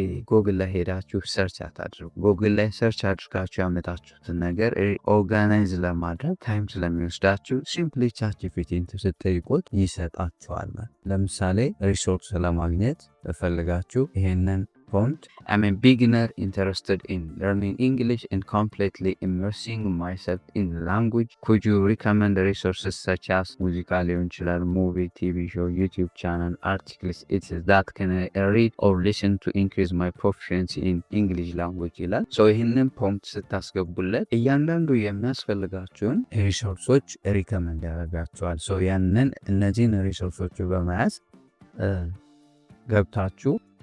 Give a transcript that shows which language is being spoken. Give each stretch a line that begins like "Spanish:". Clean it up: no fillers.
Amharic: ጎግል ላይ ሄዳችሁ ሰርች አታድርጉ። ጎግል ላይ ሰርች አድርጋችሁ ያመጣችሁትን ነገር ኦርጋናይዝ ለማድረግ ታይም ስለሚወስዳችሁ ሲምፕሊ ቻት ጂፒቲን ስትጠይቁት ይሰጣችኋል። ለምሳሌ ሪሶርስ ለማግኘት ፈልጋችሁ ይሄንን prompt.
English: I'm a beginner interested in learning English and completely immersing myself in language. Could you recommend resources such as musical, movie, TV show, YouTube channel, articles, etc. that can I read or listen to increase my proficiency in English language
Amharic: ይላል። ሶ ይህንን ፕሮምፕት ስታስገቡለት እያንዳንዱ የሚያስፈልጋችሁን ሪሶርሶች ሪከመንድ ያደርጋችኋል። ሶ ያንን እነዚህን ሪሶርሶች በመያዝ ገብታችሁ